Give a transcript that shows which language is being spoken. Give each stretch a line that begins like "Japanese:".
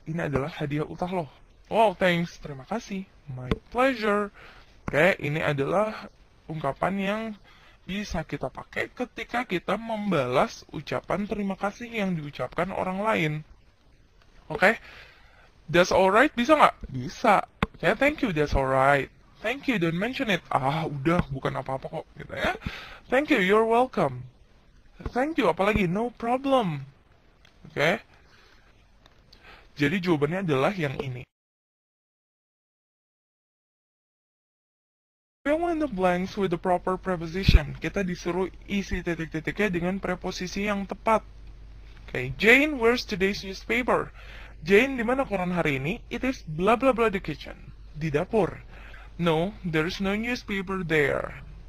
Indonesian: Ini adalah hadiah ulang lo.
English: Wow, thanks.
Indonesian: Terima kasih.
English: My pleasure.
Indonesian: Oke, ini adalah ungkapan yang bisa kita pakai ketika kita membalas ucapan terima kasih yang diucapkan orang lain. Oke?
English: That's alright
Indonesian: bisa nggak? Bisa.
English: Ya, thank you, that's alright. Thank you, don't mention it.
Indonesian: Ah, udah, bukan apa-apa kok. Gitu ya.
English: Thank you, you're welcome. Thank you,
Indonesian: apalagi?
English: No problem. Oke?
Indonesian: Jadi jawabannya adalah yang ini.
English: Fill in the blanks with the proper preposition.
Indonesian: Kita disuruh isi titik-titiknya dengan preposisi yang tepat. Oke, Jane,
English: where's today's newspaper?
Indonesian: Jane, di mana koran hari ini?
English: It is blah blah blah the kitchen.
Indonesian: Di dapur.
English: No, there's no newspaper there.